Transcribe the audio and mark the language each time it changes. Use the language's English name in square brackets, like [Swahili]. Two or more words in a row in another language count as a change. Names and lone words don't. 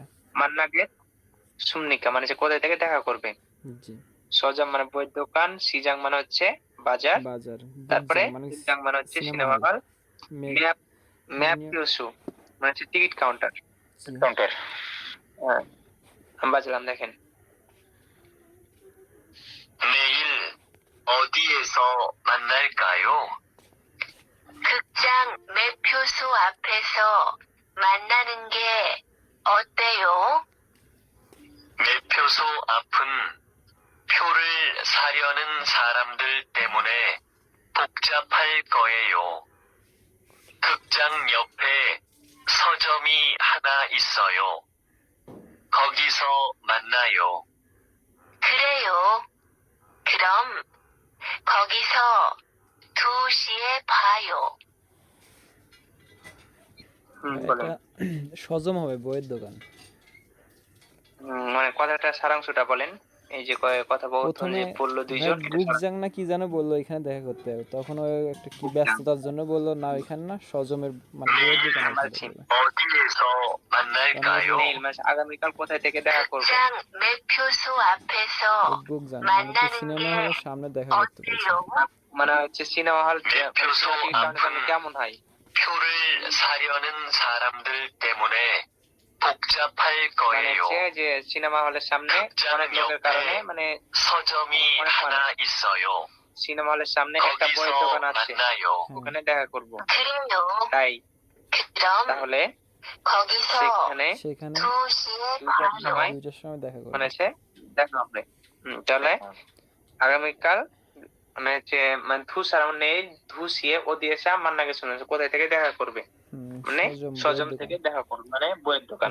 [Korean] 만나겠습니까 [Bangla] মানে হচ্ছে কোথায় থেকে দেখা করবে। জি। সজাম মানে বইয়ের দোকান, সিজাং মানে হচ্ছে বাজার, তারপরে সিজাং মানে হচ্ছে সিনেমা হল, ম্যাপ কিউসু মানে হচ্ছে টিকিট কাউন্টার। জি। কাউন্টার। হ্যাঁ, আমি বাজলাম দেখেন। [Korean] 내일 어디에서 만날까요? 극장 매표소 앞에서 만나는 게 어때요? 매표소 앞은 표를 사려는 사람들 때문에 복잡할 거예요. 극장 옆에 서점이 하나 있어요. 거기서 만나요. 그래요. 그럼 거기서 2시에 봐요. [Bangla] বলেন। এটা সজম হবে বইয়ের দোকান। মানে কথাটা সারাংশটা বলেন। এই যে কথোপকথন প্রথমে যে বললো দুইজন, এটা গুকজাং না কি যেন বললো এখানে দেখা করতে হবে, তখন ওই একটা কি ব্যস্ততার জন্য বললো না এখানে না সজমের মানে বইয়ের দোকানে এসে দেখা করবে। [Korean] 어디에서 만날까요? [Bangla] নেইল মানে আগামীকাল কোথায় থেকে দেখা করবো। [Korean] 극장 매표소 앞에서 [Bangla] গুকজাং মানে কি সিনেমা হলের সামনে দেখা করতে বলছে। [Korean] 어때요? [Bangla] মানে হচ্ছে সিনেমা হল [Korean] 매표소 앞은 [Bangla] কেমন হয়? [Korean] 표를 사려는 사람들 때문에 복잡할 [Bangla] মানে [Korean] 거예요. [Bangla] হচ্ছে যে সিনেমা হলের সামনে অনেক লোকের কারণে মানে [Korean] 서점이 하나 있어요. [Bangla] সিনেমা হলের সামনে একটা বইয়ের [Korean] 거기서 [Bangla] দোকান আছে, [Korean] 만나요. [Bangla] ওখানে দেখা করব। [Korean] 그래요. [Bangla] তাই [Korean] 그럼 [Bangla] তাহলে [Korean] 거기서 [Bangla] সেখানে সেখানে [Korean] 2시에 [Bangla] দুইটার [Korean] 봐요. [Bangla] সময় 2টার সময় দেখা করবে। মানে হচ্ছে দেখা হবে। তাহলে আগামীকাল মানে হচ্ছে মানে সামনে ধুসিয়ে ও দিয়েছে মান্নাকে শুনেছে কোথায় থেকে দেখা করবে, মানে সজম থেকে দেখা করবে মানে বইয়ের দোকান।